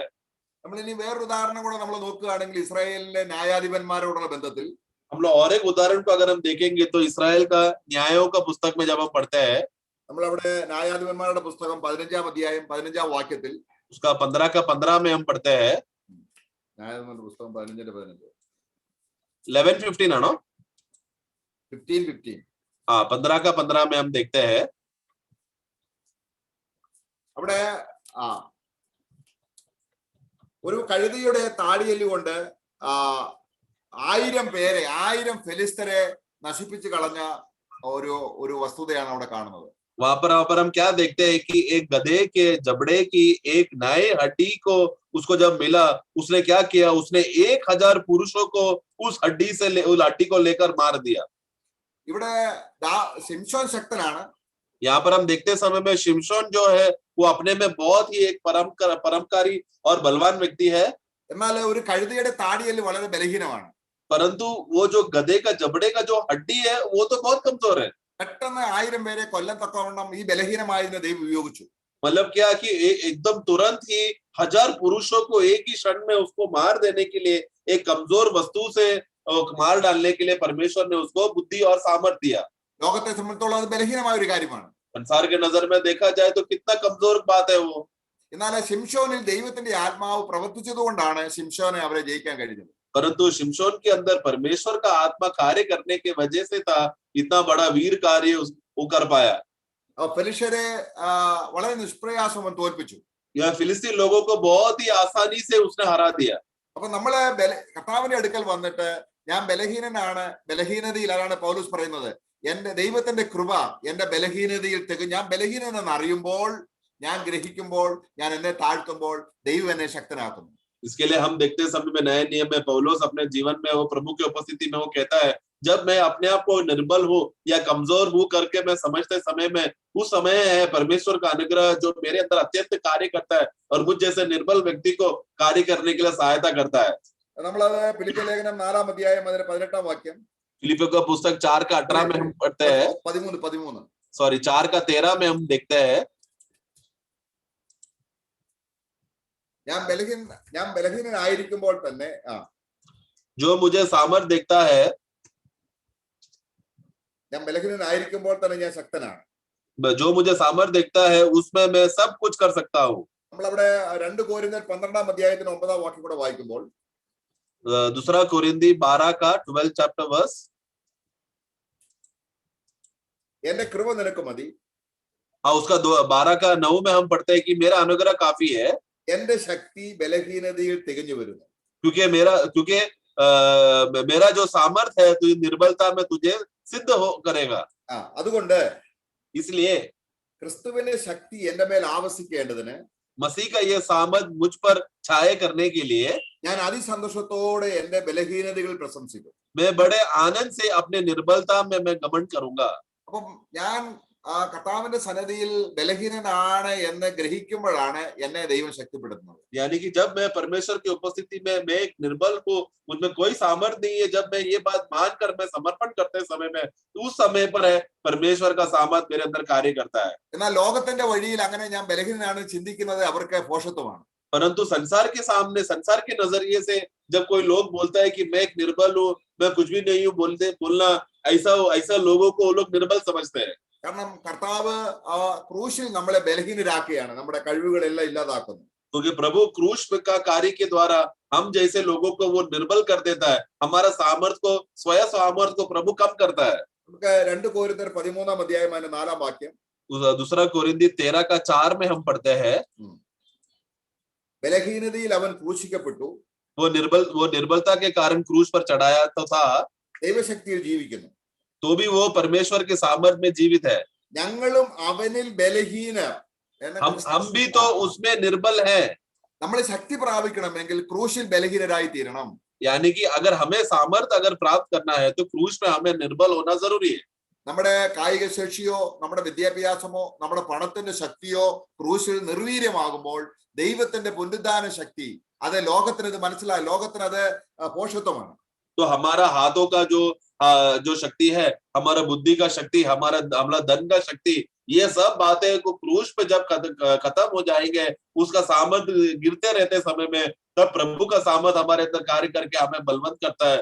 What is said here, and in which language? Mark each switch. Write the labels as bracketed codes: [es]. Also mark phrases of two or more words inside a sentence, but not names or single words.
[ml] നമ്മൾ ഇനി വേറൊരു ഉദാഹരണം കൂടെ നമ്മൾ നോക്കുകയാണെങ്കിൽ, ഇസ്രായേലിലെ ന്യായാധിപന്മാരോടുള്ള ബന്ധത്തിൽ [hi] हम लोग और एक उदाहरण को अगर हम देखेंगे तो इसराइल का न्यायों का पुस्तक में जब हम पढ़ते हैं, [ml] നമ്മൾ അവിടെ ന്യായാധിപന്മാരുടെ പുസ്തകം 15-ാം അധ്യായം 15-ാം വാക്യത്തിൽ, [hi] उसका 15 का 15 में हम पढ़ते हैं. [ml] ന്യായാധിപന്മാരുടെ പുസ്തകം 15-15 11:15 ആണോ? 15:15 [hi] हाँ, 15 का 15 में हम देखते हैं. [ml] അവിടെ ഒരു കഴുതയുടെ താടിയെല്ലുകൊണ്ട് 1000 പേരെ, 1000 ഫെലിസ്തരെ നശിപ്പിച്ചു കളഞ്ഞ ഒരു വസ്തുതയാണ് അവിടെ കാണുന്നത്. [hi] वहां पर हम क्या देखते हैं कि एक गधे के जबड़े की एक नए हड्डी को उसको जब मिला, उसने क्या किया, उसने 1000 पुरुषों को उस हड्डी से उस हड्डी को लेकर मार दिया. [ml] ഇവിടെ ശിംശോൻ ശക്തനാണ്. [hi] यहाँ पर हम देखते समय में शिमशोन जो है वो अपने में बहुत ही एक परमकारी और बलवान व्यक्ति है. [ml] എന്നാൽ ഒരു കഴുതയുടെ താടിയെല്ല് വളരെ ബലഹീനമാണ്. [hi] परंतु वो जो गधे का जबड़े का जो हड्डी है वो तो बहुत कमजोर है. [ml] പെട്ടെന്ന് 1000 പേരെ കൊല്ലത്തക്കവണ്ണം ഈ ബലഹീനമായതിനെ ദൈവം ഉപയോഗിച്ചു. [hi] मतलब क्या कि एकदम तुरंत ही 1000 पुरुषों को एक ही क्षण में उसको मार देने के लिए, एक कमजोर वस्तु से मार डालने के लिए परमेश्वर ने उसको बुद्धि और सामर्थ्य दिया. [ml] ലോകത്തെ സംബന്ധിച്ചോളം അത് ബലഹീനമായ ഒരു കാര്യമാണ്. [hi] संसार के नजर में देखा जाए तो कितना कमजोर बात है वो. [ml] എന്നാൽ ശിംശോനിൽ ദൈവത്തിന്റെ ആത്മാവ് പ്രവർത്തിച്ചതുകൊണ്ടാണ് ശിംശോനെ അവരെ ജയിക്കാൻ കഴിഞ്ഞത്. [hi] परंतु शिमशोन के अंदर परमेश्वर का आत्मा कार्य करने के वजह से था इतना बड़ा वीर कार्य वो कर पाया. [ml] ഫെലിസ്ത്യരെ വളരെ നിഷ്പ്രയാസം തോൽപ്പിച്ചു. [hi] यह फिलिस्तीन लोगों को बहुत ही आसानी से उसने हरा दिया. [ml] അപ്പൊ നമ്മള് കർത്താവിന്റെ അടുക്കൽ വന്നിട്ട് ഞാൻ ബലഹീനനാണ്, ബലഹീനതയിൽ, അതാണ് പൗലോസ് പറയുന്നത്, എന്റെ ദൈവത്തിന്റെ കൃപ എന്റെ ബലഹീനതയിൽ ഞാൻ ബലഹീനനെന്ന് അറിയുമ്പോൾ, ഞാൻ ഗ്രഹിക്കുമ്പോൾ, ഞാൻ എന്നെ താഴ്ത്തുമ്പോൾ ദൈവം എന്നെ ശക്തനാക്കുന്നു. [hi] इसके लिए हम देखते समय में नए नियम में पौलुस अपने जीवन में वो प्रभु की उपस्थिति में वो कहता है, जब मैं अपने आप को निर्बल हूँ या कमजोर हूँ करके मैं समझते समय में, उस समय है परमेश्वर का अनुग्रह जो मेरे अंदर अत्यंत कार्य करता है और मुझ जैसे निर्बल व्यक्ति को कार्य करने के लिए सहायता करता है. [ml] നമ്മളത് ഫിലിപ്പിയ ലേഖനം 4-ാം അധ്യായം 18-ാം വാക്യം, [hi] फिलिपियों का पुस्तक 4 का 18 में हम पढ़ते हैं, 13 सॉरी 4 का 13 में हम देखते हैं, [ml] ഞാൻ ബലഹീനനായിരിക്കുമ്പോൾ തന്നെ [hi] जो मुझे सामर्थ्य देखता है, [ml] ഞാൻ ബലഹീനനായിരിക്കുമ്പോൾ തന്നെ ഞാൻ ശക്തനാണ്. [hi] जो मुझे सामर्थ्य देखता है उसमें मैं सब कुछ कर सकता हूँ. [ml] നമ്മളവിടെ 2 കൊരിന്ത്യർ 12-ാം അധ്യായത്തിന് 9-ാം വാക്യം കൂടെ വായിക്കുമ്പോൾ, [hi] दूसरा कोरिन्थी 12 का 12 [en] chapter verse, [ml] എന്റെ കൃപ നിനക്ക് മതി. [hi] हाँ, उसका 12 का 9 में हम पढ़ते हैं कि मेरा अनुग्रह काफी है, [ml] എന്റെ ശക്തി ബലഹീനതയിൽ തികഞ്ഞു വരുന്നു. [hi] क्योंकि मेरा जो सामर्थ्य है तुझे निर्बलता में तुझे सिद्ध हो करेगा. [ml] അതുകൊണ്ട് [hi] इसलिए [ml] ക്രിസ്തുവിന്റെ ശക്തി എന്റെ മേൽ ആവസിക്കേണ്ടതിന് [hi] मसीह का ये सामर्थ मुझ पर छाए करने के लिए [ml] ഞാൻ അതിസന്തോഷത്തോടെ എന്റെ ബലഹീനതകൾ പ്രശംസിക്കും. [hi] मैं बड़े आनंद से अपने निर्बलता में मैं घमंड करूंगा. [ml] അപ്പം ഞാൻ കർത്താവിന്റെ സന്നിധിയിൽ ബലഹീനനാണ് എന്ന് ഗ്രഹിക്കുമ്പോഴാണ് എന്നെ ദൈവം ശക്തിപ്പെടുത്തുന്നത്. [hi] यानी कि जब मैं परमेश्वर की उपस्थिति में मैं एक निर्बल को, मुझमें कोई सामर्थ्य नहीं है, जब मैं ये बात मानकर मैं समर्पण करते समय में, उस समय पर है परमेश्वर का सामर्थ्य मेरे अंदर कार्य करता है. [ml] എന്നാൽ ലോകത്തിന്റെ വഴിയിൽ അങ്ങനെ ഞാൻ ബലഹീനനാണ് ചിന്തിക്കുന്നത് അവർക്ക് ഭോഷത്വമാണ്. [hi] परंतु संसार के सामने, संसार के नजरिए से जब कोई लोग बोलता है कि मैं एक निर्बल हूँ, मैं कुछ भी नहीं हूँ, बोलना ऐसा लोगों को वो लोग निर्बल समझते हैं. [ml] കാരണം കർത്താവ് ക്രൂശിൽ നമ്മളെ ബലഹീനരാക്കുകയാണ്, നമ്മുടെ കഴിവുകളെല്ലാം ഇല്ലാതാക്കുന്നു. [hi] क्योंकि प्रभु क्रूस का कार्य के द्वारा हम जैसे लोगों को वो निर्बल कर देता है, हमारा सामर्थ्य को, स्वयं सामर्थ्य को प्रभु कम करता है. [ml] നമുക്ക് 2 कोरिन्थियर 13 अध्याയം 4 वाक्യം, [hi] दूसरा कोरिन्थी 13:4 में हम पढ़ते हैं, [ml] ബലഹീനതയിൽ അവൻ ക്രൂശിക്കപ്പെട്ടു, [hi] वो निर्बलता के कारण क्रूस पर चढ़ाया तो था, [ml] ദൈവശക്തിയിൽ ജീവിക്കുന്നു. [hi] तो भी वो परमेश्वर के सामर्थ्य में जीवित है. [ml] ഞങ്ങളും അവനിൽ ബലഹീനർ, [hi] हम भी तो उसमें निर्बल है. [ml] നമ്മൾ ശക്തി പ്രാപിക്കണമെങ്കിൽ ക്രൂശിൽ ബലഹീനരായി തീരണം. [hi] यानी कि अगर हमें सामर्थ्य अगर प्राप्त करना है तो क्रूस में हमें निर्बल होना जरूरी है. [ml] നമ്മുടെ കായിക ശേഷിയോ നമ്മുടെ വിദ്യാഭ്യാസമോ നമ്മുടെ പണത്തിന്റെ ശക്തിയോ ക്രൂശിൽ നിർവീര്യമാകുമ്പോൾ ദൈവത്തിന്റെ പുനരുദ്ധാന ശക്തി അത് ലോകത്തിന് ഇത് മനസ്സിലായി, ലോകത്തിന് അത് പോഷത്വമാണ്. [hi] तो हमारा हाथों का जो शक्ति है, हमारा बुद्धि का शक्ति, हमारा धन का शक्ति, ये सब बातें को क्रूस पे जब खत्म हो जाएंगे, उसका सामर्थ्य गिरते रहते समय में, तब प्रभु का सामर्थ्य हमारे अंदर कार्य करके हमें बलवंत करता है.